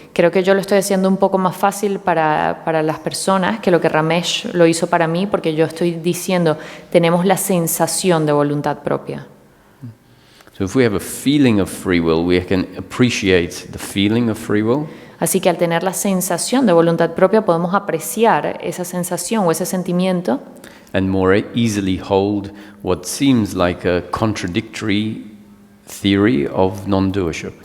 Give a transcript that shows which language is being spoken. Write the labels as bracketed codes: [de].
[es] Creo que yo lo estoy haciendo un poco más fácil para las personas que lo que Ramesh lo hizo para mí, porque yo estoy diciendo, tenemos la sensación de voluntad propia. [en] So if we have a feeling of free will, we can appreciate the feeling of free will, [es] Así que al tener la sensación de voluntad propia podemos apreciar esa sensación o ese sentimiento [en] and more easily hold what seems like a contradictory theory of non-doership.